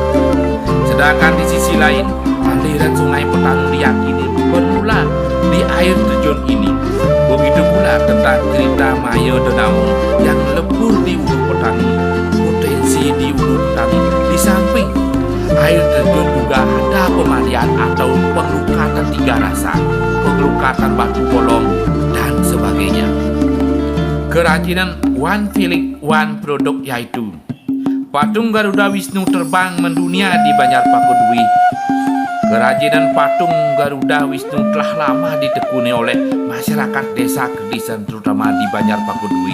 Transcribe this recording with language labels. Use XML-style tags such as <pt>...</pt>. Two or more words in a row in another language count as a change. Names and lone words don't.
<id>Sedangkan di sisi lain, aliran sungai Petani diyakini bermula di air terjun ini. Begitu pula tentang cerita Maya Denamung yang lebur di Ulu Petani, potensi di Ulu Petani. Di samping air terjun juga ada pemandian atau pengelukatan tiga rasa, pengelukatan batu bolong, dan sebagainya. Kerajinan</id> <en>One Filik One Produk</en> <id>yaitu patung Garuda Wisnu terbang mendunia di Banjar Pakudwi. Kerajinan patung Garuda Wisnu telah lama ditekuni oleh masyarakat desa Kedisen terutama di Banjar Pakudwi.</id>